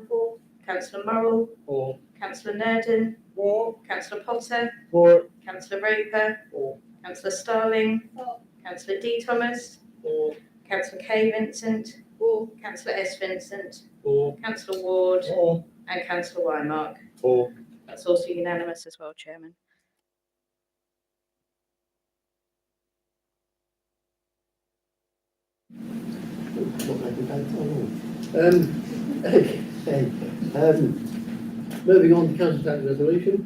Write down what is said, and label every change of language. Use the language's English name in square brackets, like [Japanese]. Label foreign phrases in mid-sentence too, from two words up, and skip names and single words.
[English] Councillor Morrell. Councillor Nerdon. Councillor Potter. Councillor Roper. Councillor Starling. Councillor D Thomas. Councillor K Vincent. Councillor S Vincent. Councillor Ward. And Councillor Wymark. That's also unanimous as well, Chairman. Moving on to council tax resolution.